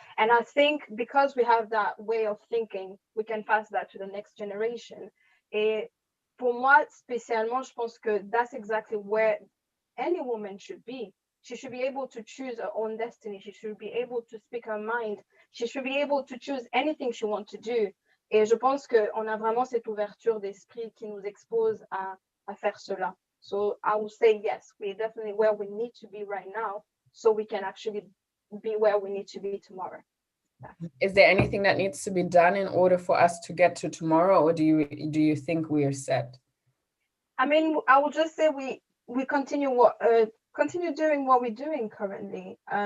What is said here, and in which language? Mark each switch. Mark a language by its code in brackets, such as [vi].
[en] And I think because we have that way of thinking, we can pass that to the next generation. [fr] Et pour moi, spécialement, je pense que [en] that's exactly where any woman should be. She should be able to choose her own destiny. She should be able to speak her mind. She should be able to choose anything she wants to do. [fr] Et je pense qu'on a vraiment cette ouverture d'esprit qui nous expose à faire cela. [en] So I will say yes, we're definitely where we need to be right now, so we can actually be where we need to be tomorrow. Is there anything that needs to be done in order for us to get to tomorrow, or do you think we are set? I mean, I will just say we continue doing what we're doing currently.